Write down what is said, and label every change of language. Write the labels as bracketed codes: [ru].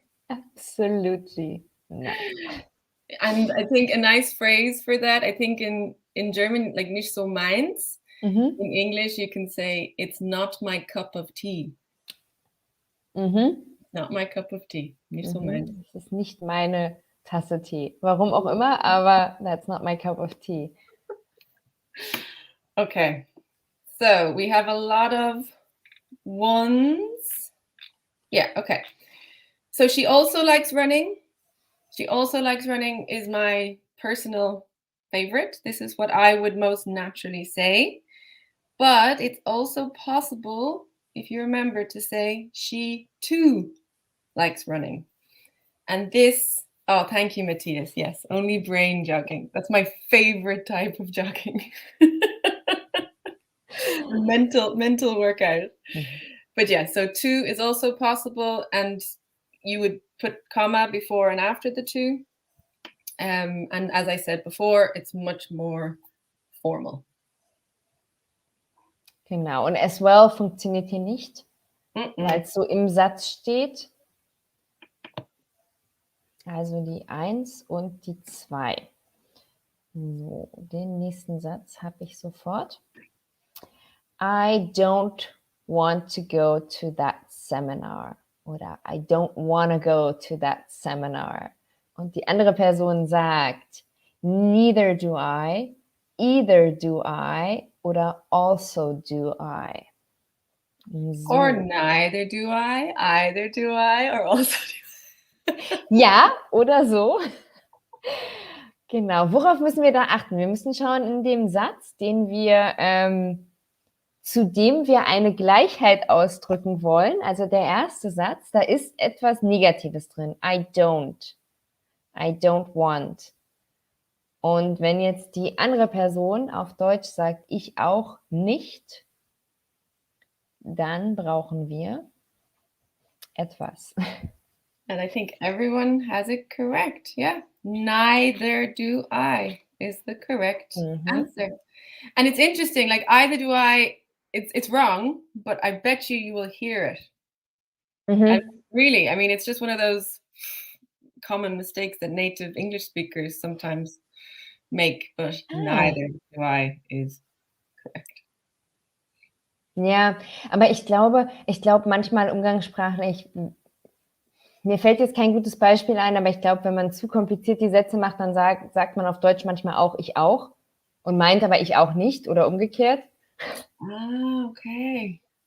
[en] Absolutely not. And I think a nice phrase for that, I think in German, like [de] nicht so meins. [en] In English, you can say, it's not my cup of tea. Not my cup of tea. [de] Nicht so meins. Es ist nicht meine Tasse Tee. Warum auch immer, aber [en] that's not my cup of tea. Okay. So we have a lot of ones. Yeah, okay. So she also likes running. She also likes running is my personal favorite. This is what I would most naturally say. But it's also possible, if you remember, to say she too likes running. And this, oh, thank you, Matthias. Yes, only brain jogging. That's my favorite type of jogging. mental workout. But yeah, so two is also possible, and you would put comma before and after the two. And as I said before, it's much more formal. [de] Genau, und as well funktioniert hier nicht, weil es so im Satz steht. Also die 1 und die 2. So, den nächsten Satz habe ich sofort. [en] I don't want to go to that seminar. [de] Oder [en] I don't want to go to that seminar. [de] Und die andere Person sagt, [en] neither do I, either do I, [de] oder [en] also do I. [de] So. [en] Or neither do I, either do I, or also do I. [de] Ja, oder so. Genau, worauf müssen wir da achten? Wir müssen schauen in dem Satz, den wir, zu dem wir eine Gleichheit ausdrücken wollen, also der erste Satz, da ist etwas Negatives drin. [en] I don't want. [de] Und wenn jetzt die andere Person auf Deutsch sagt, ich auch nicht, dann brauchen wir etwas. [en] And I think everyone has it correct. Yeah. Neither do I is the correct answer. And it's interesting, like either do I, it's wrong, but I bet you will hear it. And really, I mean, it's just one of those common mistakes that native English speakers sometimes make, but neither do I is correct. [de] Ja, aber ich glaube manchmal umgangssprachlich, mir fällt jetzt kein gutes Beispiel ein, aber ich glaube, wenn man zu kompliziert die Sätze macht, dann sagt man auf Deutsch manchmal auch ich auch und meint aber ich auch nicht oder umgekehrt. [en] Ah, okay.